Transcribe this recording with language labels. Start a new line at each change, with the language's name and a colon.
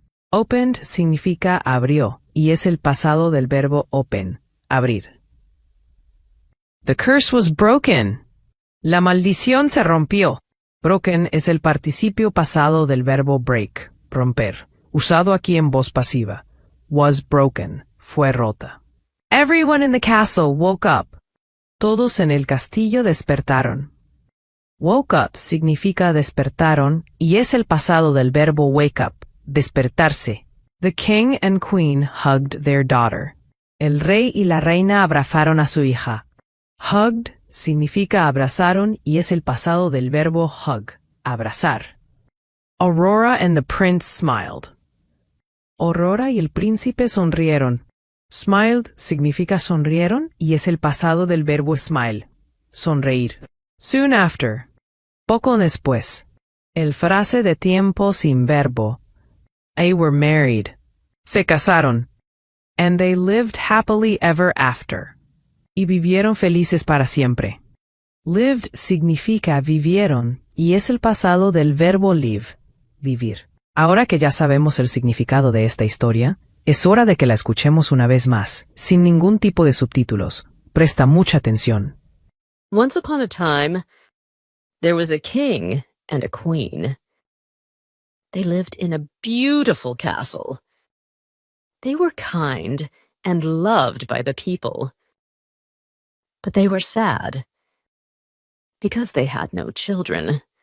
Spanish: Opened significa abrió y es el pasado del verbo open, abrir.
English: The curse was broken.
Spanish: La maldición se rompió. Broken es el participio pasado del verbo break, romper, usado aquí en voz pasiva. Was broken, fue rota.
English: Everyone in the castle woke up.
Spanish: Todos en el castillo despertaron. Woke up significa despertaron y es el pasado del verbo wake up, despertarse.
English: The king and queen hugged their daughter.
Spanish: El rey y la reina abrazaron a su hija. Hugged significa abrazaron y es el pasado del verbo hug, abrazar.
English: Aurora and the prince smiled.
Spanish: Aurora y el príncipe sonrieron. Smiled significa sonrieron y es el pasado del verbo smile, sonreír.
English: Soon after,
Spanish: poco después. El frase de tiempo sin verbo.
English: They were married.
Spanish: Se casaron.
English: And they lived happily ever after.
Spanish: Y vivieron felices para siempre. Lived significa vivieron y es el pasado del verbo live, vivir. Ahora que ya sabemos el significado de esta historia, es hora de que la escuchemos una vez más, sin ningún tipo de subtítulos. Presta mucha atención.
English: Once upon a time, there was a king and a queen. They lived in a beautiful castle. They were kind and loved by the people. But they were sad because they had no children.